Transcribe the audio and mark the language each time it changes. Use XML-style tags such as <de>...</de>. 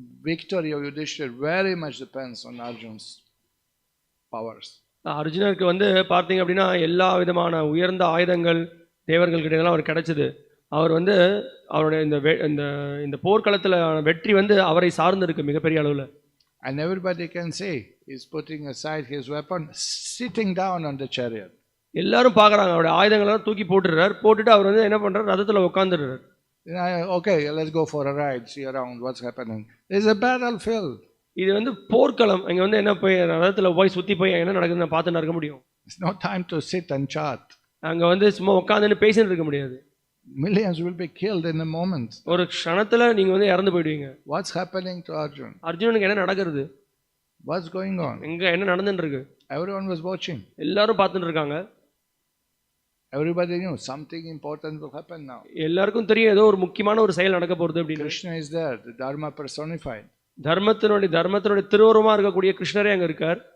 <en>Victory of Yudhishthira very much depends on Arjuna's powers.</en> <ta>அர்ஜுனருக்கு வந்து பார்த்தீங்க அப்படின்னா எல்லா விதமான உயர்ந்த ஆயுதங்கள் தேவர்கள் கிட்ட அவர் கிடைச்சது. அவர் வந்து அவருடைய இந்த போர்க்களத்தில் வெற்றி வந்து அவரை சார்ந்து இருக்கு மிகப்பெரிய அளவில்.</ta> <en>And everybody can see he's putting aside his weapon, sitting down on the chariot.</en> <ta>எல்லாரும் பார்க்குறாங்க, அவருடைய ஆயுதங்கள்லாம் தூக்கி போட்டுட்டு அவர் வந்து என்ன பண்றாரு, ரதத்தில் உட்காந்துடுறாரு.</ta> <en>Okay, let's go for a ride, see around what's happening. There's a battlefield.</en> <ta>இது வந்து போர்க்களம். இங்க வந்து என்ன போய் ரதத்தில் போய் சுற்றி போய் என்ன நடக்குதுன்னு பார்த்துட்டு இருக்க முடியும்.</ta> <en>It's no time to sit and chat.</en> <ta>அங்க வந்து சும்மா உட்காந்துன்னு பேசிட்டு இருக்க முடியாது.</ta> <en>Millions will be killed in a moment.</en> <ta>ஒரு க்ஷணத்துல நீங்க வந்து இறந்து போய்டுவீங்க.</ta> <en>What's happening to Arjuna?</en> <ta>அர்ஜுனனுக்கு என்ன நடக்குது?</ta> <en>What's going on?</en> <ta>எங்க என்ன நடந்துட்டு இருக்கு?</ta> <en>Everyone was watching.</en> <ta>எல்லாரும் பார்த்துட்டு இருக்காங்க.</ta> <en>Everybody knew something important will happen now.</en> <ta>எல்லாருக்கும் தெரியும் ஏதோ ஒரு முக்கியமான ஒரு செயல் நடக்க போறது அப்படின்னு.</ta> <en>Krishna is there, the Dharma personified.</en> <ta>தர்மத்தினுடைய திருவுருவமா இருக்கக்கூடிய கிருஷ்ணரே அங்க இருக்கார்.</ta>